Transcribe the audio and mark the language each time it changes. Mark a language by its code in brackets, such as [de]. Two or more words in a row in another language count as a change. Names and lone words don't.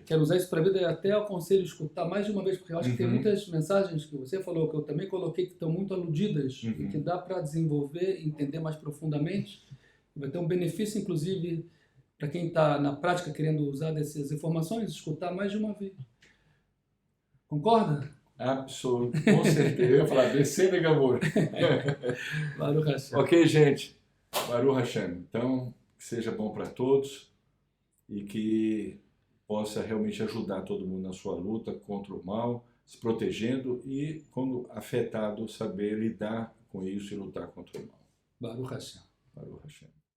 [pt] Quero usar isso para a vida, e até aconselho escutar mais de uma vez, porque eu acho que tem muitas mensagens que você falou, que eu também coloquei, que estão muito aludidas, e que dá para desenvolver e entender mais profundamente. Vai ter um benefício, inclusive, para quem está na prática querendo usar dessas informações, escutar mais de uma vez. Concorda? Absolutamente, com certeza. Eu ia falar, descendo e Gamor. [he] ברוך השם. [pt] Ok, gente. [he] ברוך השם. [pt] Então, que seja bom para todos e que possa realmente ajudar todo mundo na sua luta contra o mal, se protegendo e, quando afetado, saber lidar com isso e lutar contra o mal. [he] ברוך השם. ברוך השם.